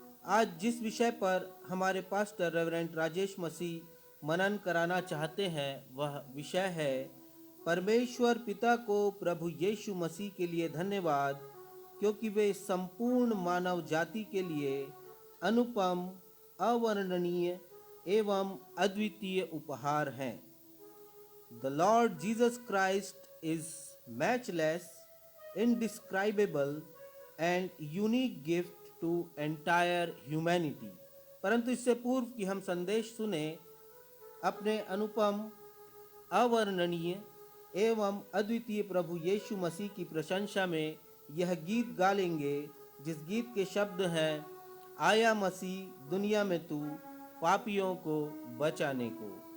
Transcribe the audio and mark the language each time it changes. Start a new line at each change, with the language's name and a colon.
Hindi: आज जिस विषय पर हमारे पास्टर रेवरेंड राजेश मसीह मनन कराना चाहते हैं, वह विषय है परमेश्वर पिता को प्रभु यीशु मसीह के लिए धन्यवाद, क्योंकि वे संपूर्ण मानव जाति के लिए अनुपम, अवर्णनीय एवं अद्वितीय उपहार हैं।
English: The Lord Jesus Christ is matchless, indescribable and unique gift to entire humanity.
Hindi: परंतु इससे पूर्व कि हम संदेश सुने, अपने अनुपम, अवर्णनीय एवं अद्वितीय प्रभु यीशु मसीह की प्रशंसा में यह गीत गा लेंगे, जिस गीत के शब्द हैं, आया मसीह दुनिया में तू पापियों को बचाने को।